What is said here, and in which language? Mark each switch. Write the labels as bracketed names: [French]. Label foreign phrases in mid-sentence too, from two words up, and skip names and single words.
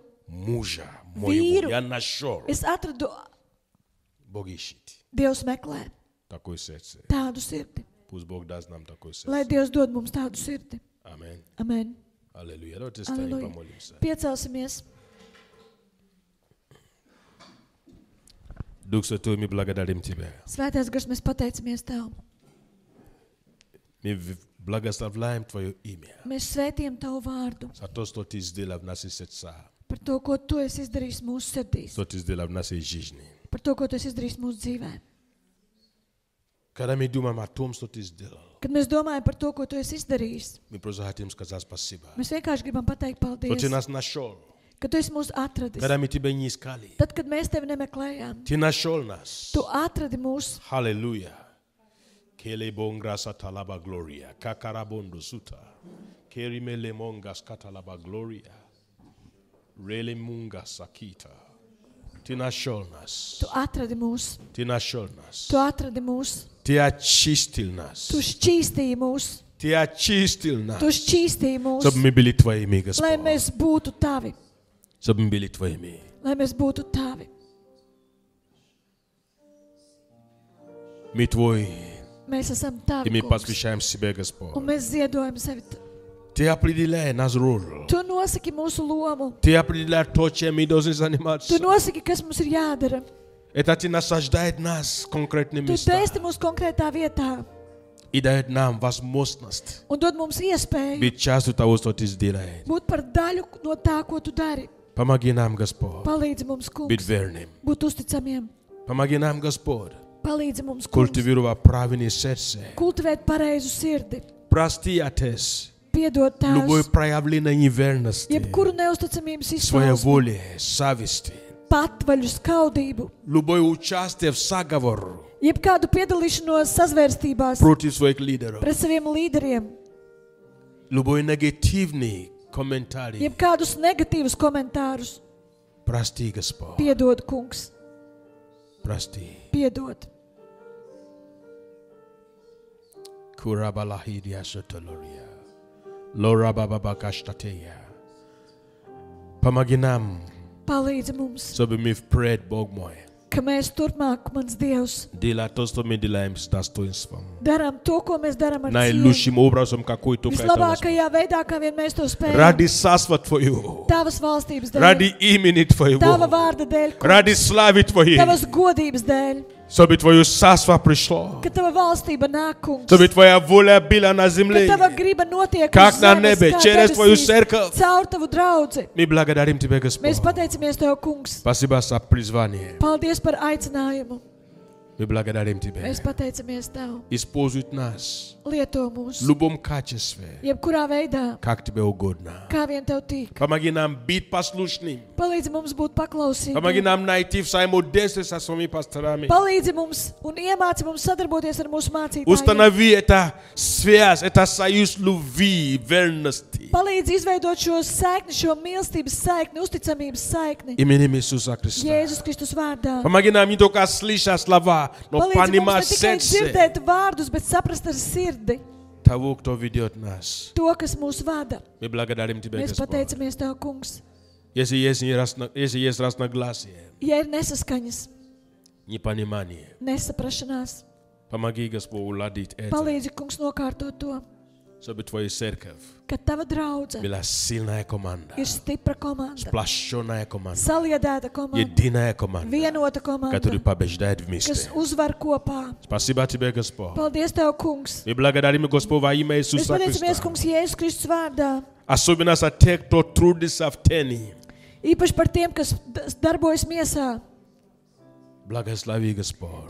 [Russian] мужа Виру. моего. Я нашел. [Latvian] es atradu [Russian] Бог ищет [Latvian] Dievs meklē [Russian] такое сердце. [Latvian] tādu sirdi. [Russian] Пусть Бог даст нам такое [Latvian] Lai [Russian] сердце. [Latvian] Dievs dod mums tādu sirdi. [Russian] Аминь. [Latvian] Amen. [Russian] Аллилуйя. Давайте встанем и [Latvian] Aleluja. [Russian] помолимся. [Latvian] Piecelsimies. [Russian] Дух Святой, мы благодарим Тебя. [Latvian] Svētais gars, mēs pateicamies Tev. [Russian] Мы благословляем Твое имя. [Latvian] Mēs svētījam Tavu vārdu [Russian] За то, что Ты сделал в наших сердцах, [Latvian] par to, ko Tu esi izdarījis mūsu sirdīs, [Russian] что Ты сделал в нашей жизни. [Latvian] par to, ko Tu esi izdarījis mūsu dzīvē. [Russian] Когда мы думаем о том, что Ты сделал, [Latvian] Kad mēs domājam par to, ko Tu esi izdarījis, [Russian] мы просто хотим сказать спасибо. [Latvian] mēs vienkārši gribam pateikt [Russian] Что Ты [Latvian] paldies, [Russian] нас нашел. [Latvian] ka Tu esi mūs atradis. [Russian] Когда мы Тебя не искали, [Latvian] Tad, kad mēs Tevi nemeklējām, [Russian] Ты нашел нас. [Latvian] Tu atradi mūs. Hallelujah. Kele bongrasa talaba gloria. Kakarabondo suta. Kerimele mongas katalaba gloria. Rele mungas sakita. [Russian] Ты нашел нас. [Latvian] Tu atradi mūs. [Russian] Ты нашел нас. [Latvian] Tu atradi mūs. [Russian] Ты очистил нас. [Latvian] Tu šķīstīji mūs. [Russian] Ты очистил нас. [Latvian] Tu šķīstīji mūs, [Russian] Чтобы мы были Твоими, [Latvian] lai [Russian] Господь. [Latvian] mēs būtu Tavi. [Russian] Чтобы мы были Твоими. [Latvian] Lai mēs būtu Tavi. [Russian] Мы Твои. [Latvian] Mēs esam [Russian] И [Latvian] Tavi, [Russian] мы [Latvian] kungs. [Russian] посвящаем себя, [Latvian] Un [Russian] Господь. [Latvian] mēs ziedojam sevi [Russian] Ты определяй наш роль. [Latvian] Tu nosaki mūsu lomu. [Russian] Ты определяй то, чем мы должны заниматься. [Latvian] Tu nosaki, kas mums ir jādara. [Russian] Это ты насаждает нас в конкретные [Latvian] Tu [Russian] места [Latvian] dēsti mūs konkrētā vietā [Russian] и дает нам возможность [Latvian] un dod mums iespēju [Russian] быть частью того, что ты сделаешь. [Latvian] būt par daļu no tā, ko tu dari. [Russian] Помоги нам, Господь, [Latvian] Palīdzi mums, [Russian] быть [Latvian] kungs, [Russian] верным. [Latvian] būt uzticamiem. [Russian] Помоги нам, Господь, [Latvian] Palīdzi mums, kungs, [Russian] культивировать правильное сердце. [Latvian] kultivēt pareizu sirdi. [Russian] Прости, Отец, [Latvian] Piedod [Russian] любое [Latvian] tās, [Russian] проявление неверности, [Latvian] jebkuru neusticamības [Russian] своей [Latvian] izpausmi, [Russian] воли, совести, [Latvian] patvaļu, skaudību, [Russian] любое участие в заговоре [Latvian] jebkādu piedalīšanos sazvērstībās [Russian] против своих лидеров, [Latvian] pret saviem līderiem, [Russian] любой негативный комментарий. [Latvian] jebkādus negatīvus komentārus. [Russian] Прости, Господь, [Latvian] Piedod, kungs, [Russian] прости. [Latvian] piedod. Kurabalahidia sotoloria. Lora baba kashtateya. [Russian] Помоги нам, [Latvian] Palīdzi mums, [Russian] чтобы мы впредь, Бог мой, [Latvian] ka mēs turpmāk, mans Dievs, [Russian] делали то, что мы делаем с достоинством. [Latvian] darām to, ko mēs darām ar cieņu. [Russian] Наилучшим образом, какой только это возможно. [Latvian] Vislabākajā veidā, kā vien mēs to spējam. [Russian] Ради царства Твоего, [Latvian] Tavas valstības dēļ, [Russian] ради имени [Latvian] Tava [Russian] Твоего, [Latvian] vārda dēļ, kungs, [Russian] ради славы Твоей, [Latvian] Tavas godības dēļ, [Russian] чтобы Твое царство пришло, [Latvian] ka Tava valstība nāk, kungs, [Russian] чтобы Твоя воля была на [Latvian] ka [Russian] земле, [Latvian] Tava griba notiek [Russian] как [Latvian] uz [Russian] на [Latvian] zemes, [Russian] небе, [Latvian] kā [Russian] через Твою [Latvian] debesīs, [Russian] церковь. [Latvian] caur Tavu draudzi. [Russian] Мы благодарим Тебя, Господь. [Latvian] Mēs pateicamies Tev, kungs. [Russian] Спасибо за призвание. [Latvian] Paldies par aicinājumu. [Russian] Мы благодарим Тебя. [Latvian] Mēs pateicamies Tev. [Russian] Используй нас [Latvian] Lieto [Russian] в [Latvian] mūs, [Russian] любом качестве, [Latvian] jebkurā veidā, [Russian] как Тебе угодно. [Latvian] kā vien Tev tīk. [Russian] Помоги нам быть послушными. [Latvian] Palīdzi mums būt [Russian] Помоги [Latvian] paklausīgiem. [Russian] нам найти взаимодействие со своими пасторами. [Latvian] Palīdzi mums un iemāci mums sadarboties ar mūsu mācītājiem. [Russian] Установи это связь, это союз любви, верности. [Latvian] Palīdzi izveidot šo saikni, šo mīlestības saikni, uzticamības saikni. [Russian] Именем Иисуса Христа. [Latvian] Jēzus Kristus vārdā. [Russian] Помоги нам не только слышать слова, но [Latvian] Palīdzi mums [Russian] понимать [Latvian] ne tikai [Russian] сердце [Latvian] dzirdēt vārdus, bet saprast ar sirdi [Russian] того, кто ведет нас. [Latvian] to, kas mūs vada. [Russian] Мы благодарим Тебя, [Latvian] Mēs [Russian] Господь. [Latvian] pateicamies Tev, kungs. [Russian] Если есть разногласия, [Latvian] Ja ir nesaskaņas, [Russian] непонимание, [Latvian] nesaprašanās, [Russian] помоги, Господь, уладить это, [Latvian] palīdzi, kungs, nokārtot to, [Russian] чтобы Твоя церковь [Latvian] ka Tava draudze [Russian] была сильная команда, [Latvian] ir stipra komanda, [Russian] сплощенная команда, [Latvian] saliedēta komanda, [Russian] единая команда, [Latvian] vienota komanda, [Russian] которая побеждает [Latvian] kas [Russian] вместе. [Latvian] uzvar kopā. [Russian] Спасибо Тебе, Господь. [Latvian] Paldies Tev, kungs. [Russian] Мы благодарим, Господь, во имя [Latvian] Mēs [Russian] Иисуса [Latvian] pateicamies, [Russian] Христа. [Latvian] kungs, Jēzus Kristus vārdā. [Russian] Особенно за тех, кто трудится в тени. [Latvian] Īpaši par tiem, kas darbojas miesā. [Russian] Благослови, Господь.